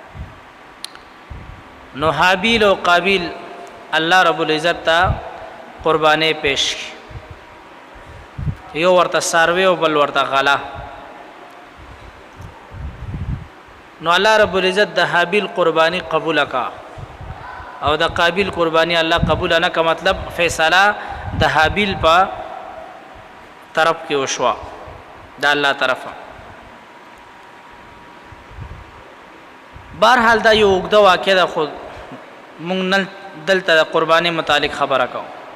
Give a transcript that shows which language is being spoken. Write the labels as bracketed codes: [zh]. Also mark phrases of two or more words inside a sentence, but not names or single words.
[ps] نو حابیل او قابیل الله رب العزت ته قربانی پیش کړي. یو ورته څاروی او بل ورته غله. نو الله رب العزت د حابیل قربانی قبول کا او د قابیل قربانی الله قبول نه کا. مطلب فیصله د حابیل په طرف کې وشوا د الله طرفه. بهرحال دا یو اوږده واقع ده، خو مونږ نن دلته د قربانی متعلق خبره کوو.